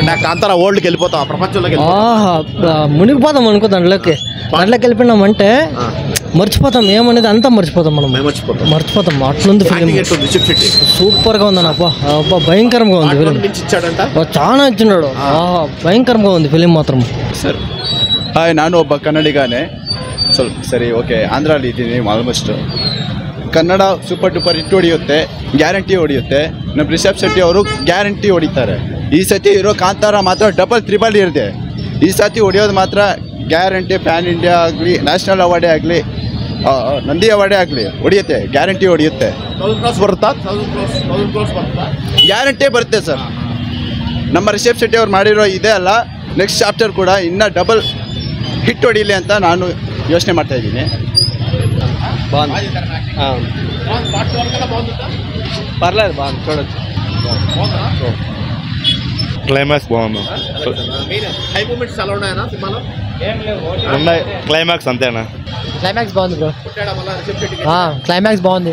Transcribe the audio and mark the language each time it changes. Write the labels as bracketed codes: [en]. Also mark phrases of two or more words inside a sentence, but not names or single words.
[te] కాంతారా వరల్డ్కి వెళ్ళిపోతాం, ప్రపంచంలోకి మునిగిపోతాం అనుకో. దాంట్లోకి వెళ్ళిపోయినామంటే మర్చిపోతాం ఏమనేది అంతా మర్చిపోతాం. మనం మర్చిపోతాం. అట్లుంది ఫిలిం. సూపర్ గా ఉందన్న. అబ్బా భయంకరంగా ఉంది ఫిలిం. చాలా ఇచ్చినాడు. భయంకరంగా ఉంది [kn] ಫಿಲ್ಮ್ ಮಾತ್ರ ಸರ್. ಹಾಯ್, ನಾನು ಒಬ್ಬ ಕನ್ನಡಿಗನೇ. ಸರಿ, ಓಕೆ. ಆಂಧ್ರಲ್ಲಿ ಇದ್ದೀನಿ ಆಲ್ಮೋಸ್ಟ್. ಕನ್ನಡ [en] super duper hit [kn] ಹೊಡೆಯುತ್ತೆ, ಗ್ಯಾರಂಟಿ ಹೊಡೆಯುತ್ತೆ. ನಮ್ಮ ರಿಷಬ್ ಶೆಟ್ಟಿ ಅವರು ಗ್ಯಾರಂಟಿ ಹೊಡಿತಾರೆ. ಈ ಸತಿ ಇರೋ ಕಾಂತಾರ ಮಾತ್ರ [en] double triple [kn] ಇರುತ್ತೆ. ಈ ಸತಿ ಹೊಡೆಯೋದು ಮಾತ್ರ ಗ್ಯಾರಂಟಿ. [en] pan India [kn] ಆಗಲಿ, [en] National Award [kn] ಆಗಲಿ, ನಂದಿ ಅವಾರ್ಡೇ ಆಗಲಿ ಹೊಡೆಯುತ್ತೆ. ಗ್ಯಾರಂಟಿ ಹೊಡೆಯುತ್ತೆ. ಬರುತ್ತಾ? ಗ್ಯಾರಂಟಿ ಬರುತ್ತೆ ಸರ್. ನಮ್ಮ ರಿಷಬ್ ಶೆಟ್ಟಿ ಅವ್ರು ಮಾಡಿರೋ ಇದೇ ಅಲ್ಲ, [en] next chapter [kn] ಕೂಡ ಇನ್ನೂ [en] double hit [kn] ಹೊಡೀಲಿ ಅಂತ ನಾನು ಯೋಚನೆ ಮಾಡ್ತಾ ಇದ್ದೀನಿ. [te] పర్లేదు, బాగుంది, చూడొచ్చు. క్లైమాక్స్ బాగుంది. ఉన్నాయి. క్లైమాక్స్ అంతేనా? క్లైమాక్స్ బాగుంది బ్రో. క్లైమాక్స్ బాగుంది.